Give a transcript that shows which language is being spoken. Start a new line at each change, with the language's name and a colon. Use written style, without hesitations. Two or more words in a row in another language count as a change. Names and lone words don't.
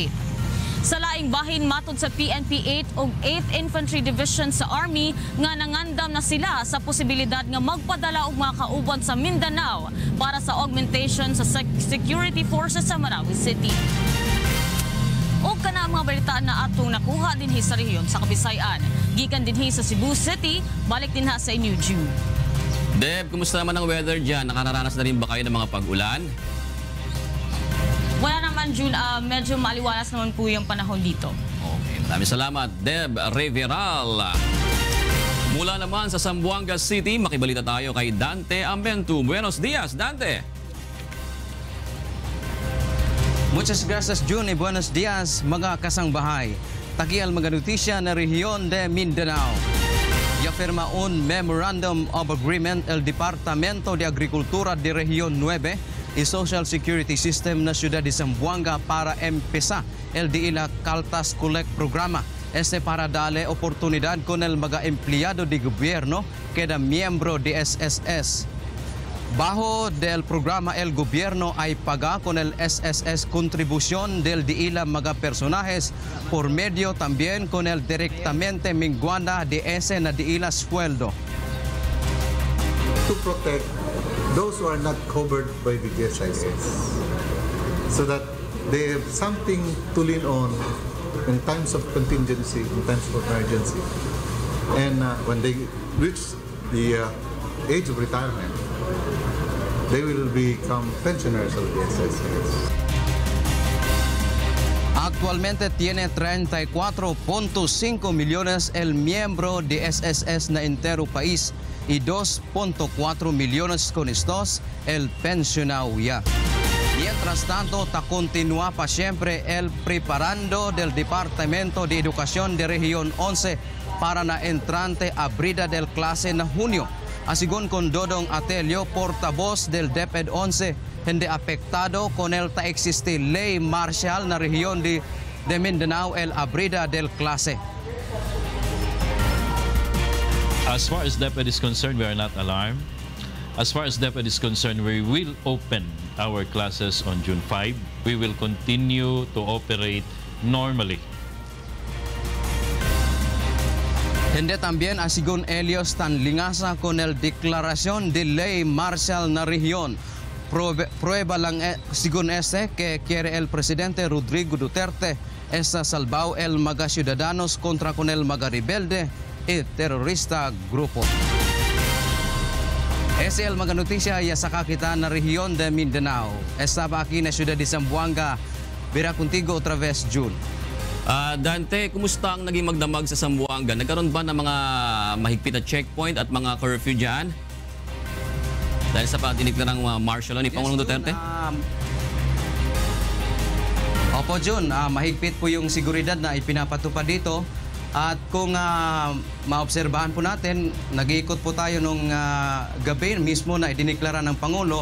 Cebuano: Sa laing bahin, matod sa PNP 8 ug 8th Infantry Division sa Army nga nangandam na sila sa posibilidad nga magpadala og mga kauban sa Mindanao para sa augmentation sa
English: security forces
Cebuano: sa Marawi City. O kana mga balitaan na atong nakuha dinhi sa rehiyon sa Kabisayan. Gikan dinhi sa Cebu City, balik din ha sa inyo, June.
Filipino: Deb, kumusta naman ang weather dyan? Nakararanas na rin ba kayo ng mga pag-ulan? Wala naman, June. Medyo maliwalas naman po yung panahon dito. Okay, maraming salamat, Deb Riveral. Mula naman sa Zamboanga City, makibalita tayo kay Dante Ambentu.
Spanish: Buenos dias, Dante. Muchas gracias, June. Buenos dias,
Chavacano: mga kasangbahay. Tagial mga notisya na rehiyon de Mindanao. Yafirma un Memorandum of Agreement el Departamento de Agricultura de Región 9 y Social Security System na Ciudad de Zamboanga para empezar el Diila Caltas Collect Programa. Este para darle oportunidad con el mga empleado de gobierno que da miembro de SSS. Bajo del programa, el gobierno ay paga con el SSS contribución del DILA mga personajes por medio también con el directamente menguanda de ese na DILA sueldo.
English: To protect those who are not covered by the GSIS, so that they have something to lean on in times of contingency, in times of emergency. And when they reach the age of retirement, they will become pensioners of the GSIS.
Chavacano: Actualmente tiene 34.5 millones el miembro de SSS na entero país y 2.4 millones con estos el pensionado ya. Mientras tanto, continúa pa siempre el preparando del Departamento de Educación de Región 11 para la entrante abrida del clase na junio. Asigon con Dodong Atelio, portavoz del DepEd 11,
Filipino: hindi apektado
Chavacano: con el ta existe ley marcial na rehiyon de Mindanao el abrida del clase.
English: As far as DepEd is concerned, we are not alarmed. As far as DepEd is concerned, we will open our classes on June 5. We will continue to operate normally.
Chavacano: Hindi también asigon Elios tan lingasa con el declaración de ley marcial na rehiyon. Prueba lang según que quiere el presidente Rodrigo Duterte esa salvao el mga ciudadanos contra con el mga rebelde y terorista grupo. Ese el mga notisya ya sa kakitaan na rehiyon de Mindanao. Estaba aquí na ciudad de Zamboanga. Vera contigo otra vez, June.
Filipino: Dante, kumusta ang naging magdamag sa Zamboanga? Nagkaroon ba ng mga mahigpit na checkpoint at mga curfew dyan? Dahil sa pagdinikla ng
English: martial law
Filipino: ni Pangulong Duterte? Opo, Jun. Mahigpit po yung seguridad na ipinapatupad dito. At kung maobserbahan po natin, nag-iikot po tayo nung gabi mismo na idiniklara ng Pangulo.